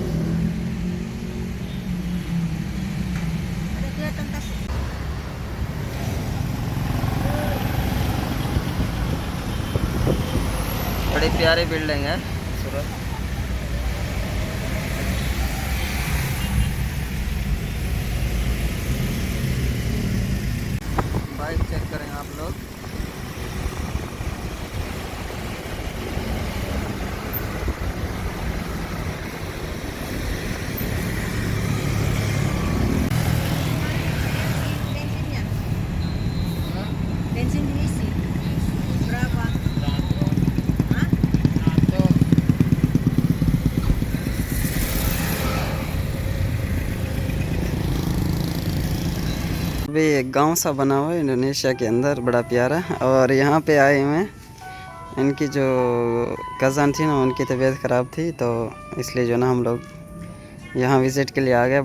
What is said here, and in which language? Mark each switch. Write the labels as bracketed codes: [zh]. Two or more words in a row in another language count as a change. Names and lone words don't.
[hi] बड़ी प्यारी बिल्डिंग है सूरत। बाइक चेक करें आप लोग। [id] Bensin diisi berapa? Hah? [hi] अभी एक गांव सा बना हुआ है इंडोनेशिया के अंदर, बड़ा प्यारा। और यहाँ पे आए हुए हैं, इनकी जो कज़न थी ना उनकी तबीयत ख़राब थी तो इसलिए जो ना हम लोग यहाँ विज़िट के लिए आ गए।